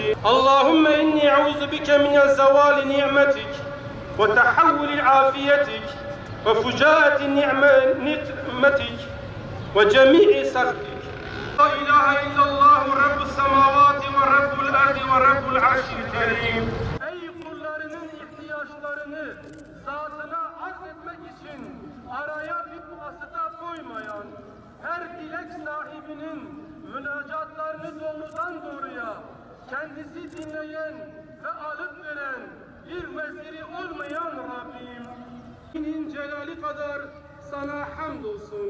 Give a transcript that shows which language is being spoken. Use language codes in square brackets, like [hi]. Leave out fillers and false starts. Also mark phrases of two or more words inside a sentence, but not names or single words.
[ar] اللهم إني أعوذ بك من زوال نعمتك وتحول عافيتك وفجاءة نعمتك وجميع سخطك. لا إله إلا الله رب السماوات ورب الأرض ورب العرش الكريم. [tr] Ey kullarının ihtiyaçlarını zatına arz etmek için araya bir vasıta koymayan, her dilek sahibinin münacatlarını doğrudan doğruya kendisi dinleyen ve alıp veren bir veziri olmayan Rabbim, senin celali kadar sana hamdolsun.